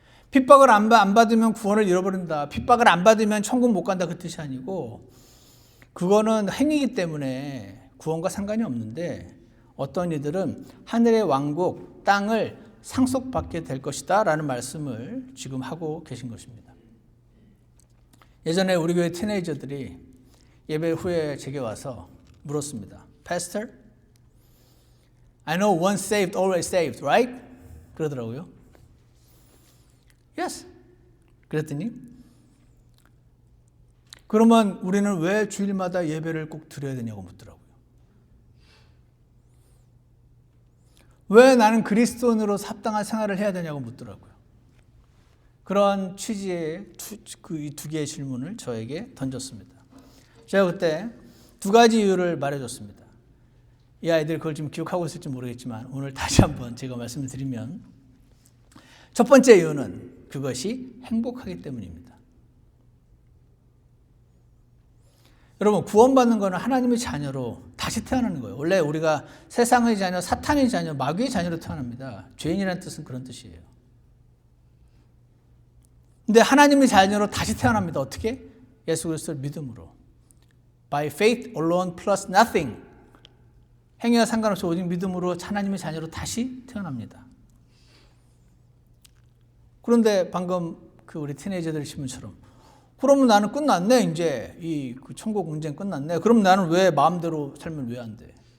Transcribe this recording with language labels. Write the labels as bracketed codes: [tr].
[ko] 핍박을 안 받으면 구원을 잃어버린다. 핍박을 안 받으면 천국 못 간다. 그 뜻이 아니고 그거는 행위이기 때문에 구원과 상관이 없는데 어떤 이들은 하늘의 왕국, 땅을 상속받게 될 것이다 라는 말씀을 지금 하고 계신 것입니다. 예전에 우리 교회 티네이저들이 예배 후에 제게 와서 물었습니다. [en] Pastor, I know once saved, always saved, right? [ko] 그러더라고요. Yes. 그랬더니 그러면 우리는 왜 주일마다 예배를 꼭 드려야 되냐고 묻더라고요. 왜 나는 그리스도인으로 합당한 생활을 해야 되냐고 묻더라고요. 그런 취지의 이 두 개의 질문을 저에게 던졌습니다. 제가 그때 두 가지 이유를 말해줬습니다. 이 아이들이 그걸 지금 기억하고 있을지 모르겠지만 오늘 다시 한번 제가 말씀을 드리면 첫 번째 이유는 그것이 행복하기 때문입니다. 여러분, 구원받는 것은 하나님의 자녀로 다시 태어나는 거예요. 원래 우리가 세상의 자녀, 사탄의 자녀, 마귀의 자녀로 태어납니다. 죄인이라는 뜻은 그런 뜻이에요. 근데 하나님의 자녀로 다시 태어납니다. 어떻게? 예수 그리스도를 믿음으로. [en] By faith alone plus nothing. [ko] 행위와 상관없이 오직 믿음으로 하나님의 자녀로 다시 태어납니다. 그런데 방금 그 우리 티네이저들 신문처럼 그러면 나는 끝났네. 이제 이 천국 문제는 끝났네. 그럼 나는 왜 마음대로 살면 왜 안 돼?